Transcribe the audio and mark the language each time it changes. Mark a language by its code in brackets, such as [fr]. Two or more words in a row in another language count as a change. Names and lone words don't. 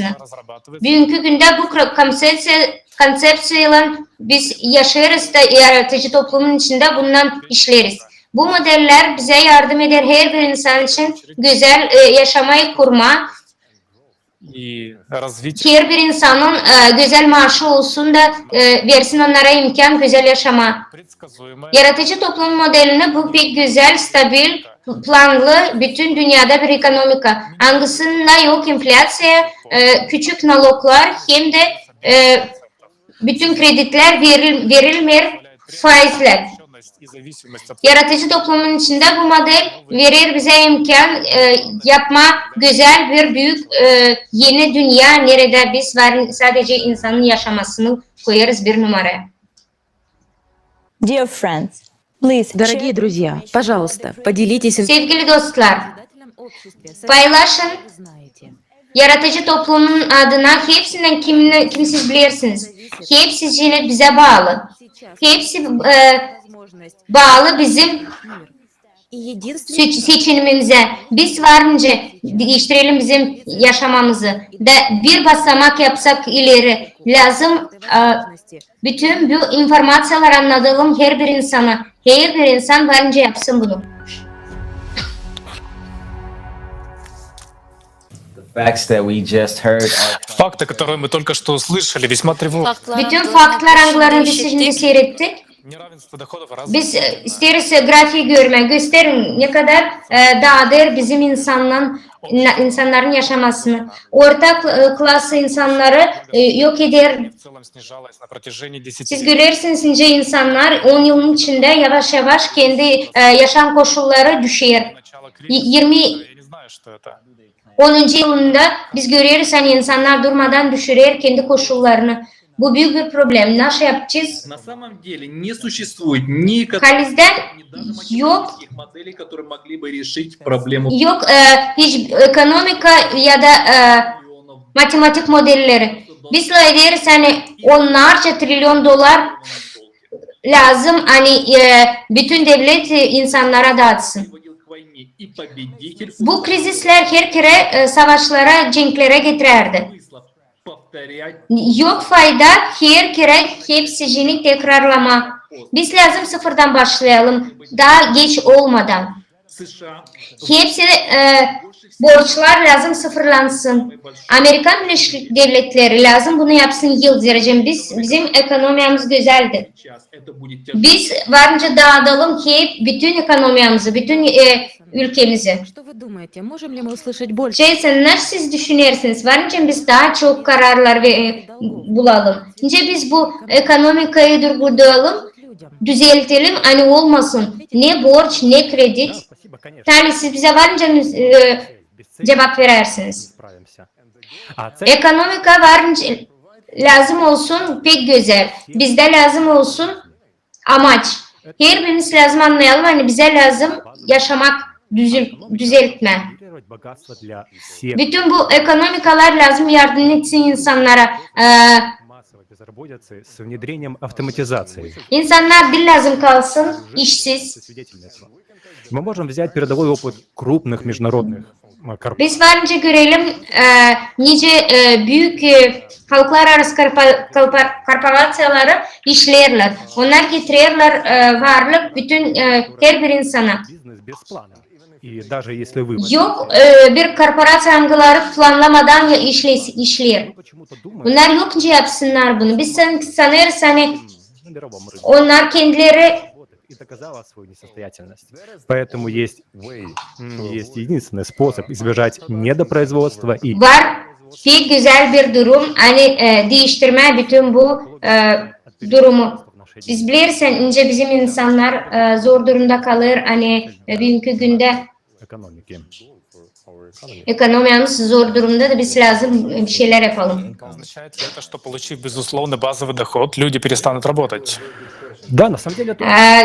[ru] разрабатывать. [gag] Bugünkü günde bu konsepsiyle biz yaşarız da yaratıcı toplumun içinde bundan işleriz. Bu modeller bize yardım eder her bir insan için güzel yaşamayı kurma. [ru] И развитие [gag] Her bir insanın güzel maaşı olsun da versin onlara imkan güzel yaşama. [ru] предсказуемое. [gag] Yaratıcı toplum modelini bu pek güzel, stabil, planlı bütün dünyada bir ekonomika. Hangisinde yok enflasya, küçük naloglar hem de bütün krediler verilmeyen faizler. [ru] И зависимость от [gag] Yaratıcı toplumun içinde bu model verir bize imkan yapma güzel bir büyük yeni dünya nerede biz sadece insanın yaşamasını koyarız bir numaraya. [en] Dear friends, please [ru] Дорогие друзья, пожалуйста, поделитесь [gag] Sevgili dostlar, [ru] информацией в обществе. [gag] paylaşın. [ru] Вы знаете. [gag] Yaratıcı toplumun adına hepsinden kim siz bilirsiniz. Hepsi bize bağlı. Hepsi [ru] Возможность [gag] bağlı bizim [ru] мир. И единственное, [gag] seçimimize. Biz varınca değiştirelim bizim yaşamamızı. Bir basamak yapsak ileri lazım. [ru] возможности [gag] Bütün bu informasyonları anlatalım her bir insana. Her bir insan varınca yapsın bunu. [en] The facts that we just heard are [ru] Факты, которые мы только что услышали, весьма тревожные. [gag] Bütün farklar hangilerini biz şimdi seyrettik. [ru] Неравенство доходов разных. [gag] Biz isteriz grafiği gösterin ne kadar dağdır bizim insanların yaşamasını. Orta klas insanları yok eder. [ru] В целом снижалось на протяжении 10 [gag] Siz görürsünüz ince insanlar 10 yılın içinde yavaş yavaş kendi yaşam koşulları düşer. [ru] начала 20 кризиса. Я не знаю, что это. [gag] 10. yılında biz görüyoruz hani insanlar durmadan düşürür kendi koşullarını. Bu büyük bir problem. Nasıl yapacağız? [ru] На самом деле не существует никаких [gag] Kalizden [ru] даже [gag] yok [ru] математических моделей, которые могли бы решить проблему [gag] yok hiç ekonomika ya da [ru] миллионов [gag] matematik modelleri. Biz ederiz hani onlarca trilyon dolar lazım hani bütün devlet insanlara dağıtsın. [ru] приводил к войне. И победитель [gag] Bu krizisler her kere savaşlara, cenklere getirirdi. [ru] смысла повторять [gag] Yok fayda her kere hepsini tekrarlama. Biz lazım sıfırdan başlayalım. Daha geç olmadan. США. Hepsi borçlar lazım sıfırlansın. Amerikan Birleşik Devletleri lazım bunu yapsın yıldırıcım. Bizim ekonomimiz güzeldir. [ru] Сейчас это будет тяжело. [gag] Biz varınca dağıtalım hep bütün ekonomimizi, bütün ülkemizi. [ru] Что вы думаете, можем ли мы услышать больше? [gag] Jason, nasıl siz düşünürsünüz? Varınca biz daha çok kararlar bulalım. Önce biz bu ekonomikayı durduralım, [ru] Людям. [gag] düzeltelim, hani olmasın. Ne borç, ne kredi. Yani siz bize varınca cevap verirsiniz. Ekonomika varınca lazım olsun pek güzel. Bizde lazım olsun amaç. Her birimiz lazım anlayalım. Hani bize lazım yaşamak, düzeltme. Bütün bu ekonomikalar lazım yardım etsin insanlara. [ru] С внедрением автоматизации. [gag] İnsanlar dil lazım kalsın, işsiz. [ru] Мы можем взять передовой опыт крупных международных корпораций. [gag] Biz varınca görelim nice büyük halklar arası korporasyonları işlerler. Onlar getirirler varlık bütün her bir insana. [ru] Бизнес без плана. И даже если вы [gag] Yok bir korporasyon hangileri planlamadan işler. [ru] почему-то думаете [gag] Bunlar yokça yapsınlar bunu. Biz sanırız hani [ru] на мировом рынке, [gag] onlar kendileri [ru] и доказала свою несостоятельность. Поэтому есть единственный способ избежать недопроизводства и [gag] var. Pek güzel bir durum. Hani değiştirme bütün bu durumu. [ru] в нашей [gag] Biz bilirsen ince bizim insanlar zor durumda kalır. Hani bugünkü günde [ru] Экономики. [gag] ekonomimiz zor durumda da biz lazım bir şeyler yapalım. [ru] Означает ли это, что получив безусловный базовый доход, люди перестанут работать? Да, на самом деле это